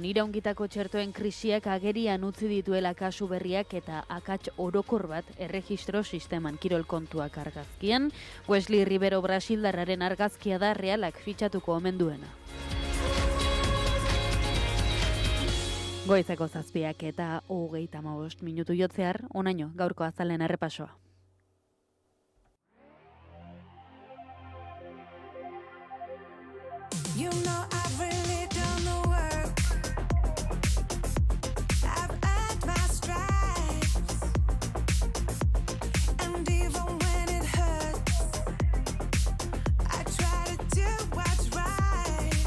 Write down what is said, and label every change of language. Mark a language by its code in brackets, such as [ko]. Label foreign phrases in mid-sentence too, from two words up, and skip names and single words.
[eu] Iraungitako txertoen krisiak agerian utzi dituela kasu berriak eta akats orokor bat erregistro sisteman kirol kontuak argazkian. Wesley Rivero Brasildarraren argazkia da Realak fitxatuko omen duena. Goizeko 7 eta 35 minutu jotzear, onaino gaurko azalen errepasoa. [en] You know I've really done the work. I've earned my stripes. And even when it hurts, I try to do what's right.